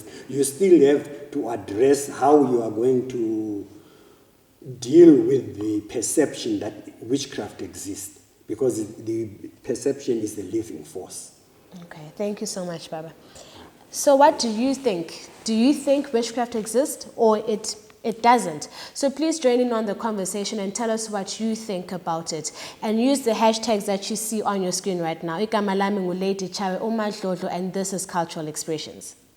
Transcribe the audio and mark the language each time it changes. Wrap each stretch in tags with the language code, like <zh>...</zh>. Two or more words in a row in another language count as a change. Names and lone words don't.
<en>You still have to address how you are going to deal with the perception that witchcraft exists, because the perception is the living force. Okay, thank you so much, Baba. So what do you think? Do you think witchcraft exists, or it It doesn't. So please join in on the conversation and tell us what you think about it. And use the hashtags that you see on your screen right now.</en> <nd>Igama lami nguLady Chawe uMadlodlo,</nd> <en>and this is Cultural Expressions.</en>